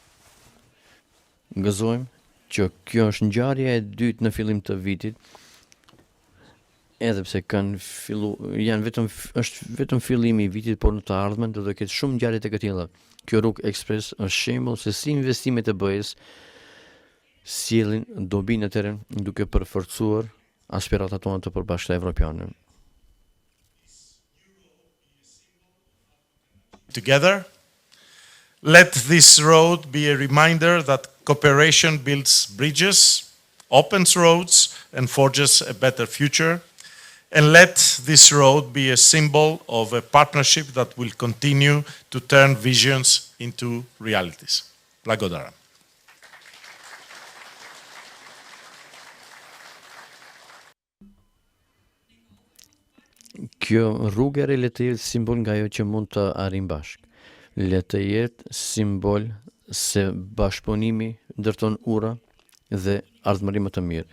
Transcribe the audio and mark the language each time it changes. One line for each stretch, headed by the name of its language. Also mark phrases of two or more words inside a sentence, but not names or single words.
Albanian: Gëzojmë që kjo është ngjarja e dytë në fillim të vitit, edhe pse është vetëm fillimi i vitit, por në të ardhmen do të ketë shumë ngjarje të këtilla. Kjo rrugë ekspres është shembull se si investimet e BE-s sjellin dobi në teren duke përforcuar aspiratat tona të përbashkëta evropiane.
English: Together, let this road be a reminder that cooperation builds bridges, opens roads, and forges a better future. And let this road be a symbol of a partnership that will continue to turn visions into realities. Blagodaram.
Albanian: Kjo rrugë le të jetë simbol nga ajo që mund të arrijmë bashkë. Le të jetë simbol se bashkëpunimi ndërton ura dhe ardhmëri më të mirë.